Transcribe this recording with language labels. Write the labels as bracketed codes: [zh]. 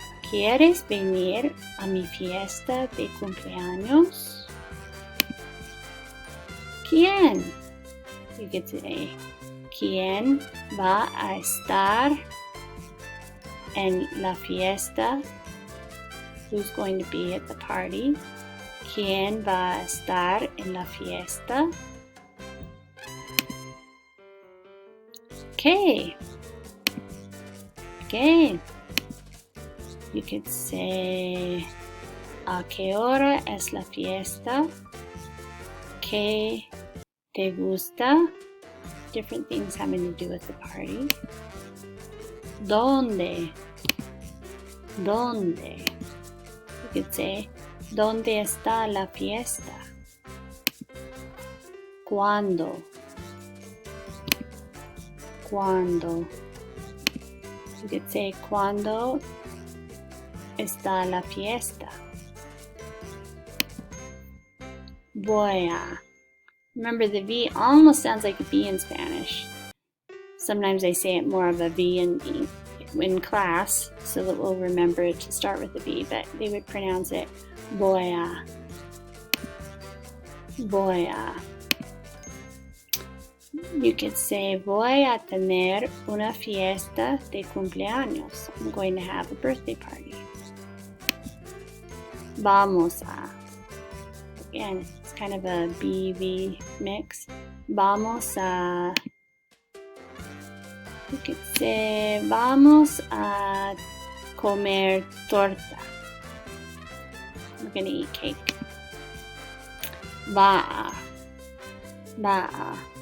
[es] ¿Quieres venir a mi fiesta de cumpleaños? ¿Quién? [en] You could say, [es] ¿quién va a estar en la fiesta? [en] Who's going to be at the party? [es] ¿Quién va a estar en la fiesta? [en] Okay. Okay. You could say, [es] ¿a qué hora es la fiesta? ¿Qué te gusta? [en] Different things having to do with the party. [es] ¿Dónde? ¿Dónde? [en] You could say, [es] ¿dónde está la fiesta? ¿Cuándo? ¿Cuándo? [en] You could say, [es] ¿cuándo está la fiesta? Voy a. [en] Remember, the V almost sounds like a B in Spanish. Sometimes I say it more of a V in class, so that we'll remember to start with the B, but they would pronounce it [es] voy a. Voy a. [en] You could say, [es] voy a tener una fiesta de cumpleaños. [en] I'm going to have a birthday party. [es] Vamos a. [en] Again, it's kind of a BV mix. [es] Vamos a. [en] You could say, [es] vamos a comer torta. [en] We're going to eat cake. [es] Va a. Va a.